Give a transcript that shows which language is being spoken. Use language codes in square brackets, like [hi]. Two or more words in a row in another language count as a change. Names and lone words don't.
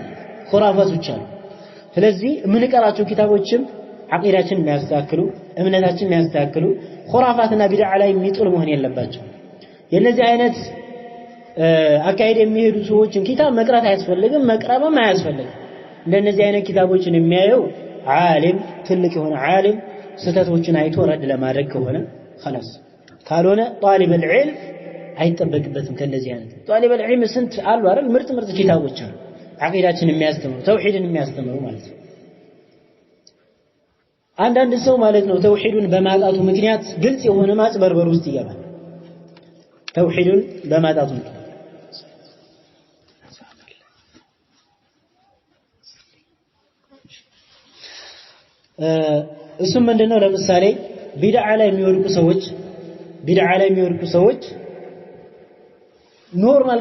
[am] ኹራፋቶች አሉ ስለዚህ ምን ቀራቸው ኪታቦችም አቂዳችን የሚያስተካክሉ እምነታችን የሚያስተካክሉ ኹራፋትና ቢድዓ ላይ የሚጥል መሆን የለባቸው የነዚህ አይነት አካይድ የሚሄዱ ሰዎችን ኪታብ መቅራት አያስፈልግም መቅረብም አያስፈልግም እንደነዚህ አይነት ኪታቦችን የሚያየው ዓሊም ትልቅ የሆነ ዓሊም ስተቶችን አይቶ ረድ ለማድረግ ከሆነ خلاص ካልሆነ [ar] طالب العلم [am] አይጠበቅበትም ከነዚህ አይነት [ar] طالب العلم [am] ስንት አሉ አይደል ምርጥ ኪታቦች አሉ አቂዳችን የሚያስተምሩ ተውሂድን የሚያስተምሩ ማለት ነው አንዳንድ ሰው ማለት ነው ተውሂዱን በማጣቱ ምክንያት ግልጽ የሆነ ማጭበርበር ውስጥ ይገባል ተውሂዱን በማጣቱ እሱም ምንድነው ለምሳሌ ቢድዓ ላይ የሚወድቁ ሰዎች ኖርማል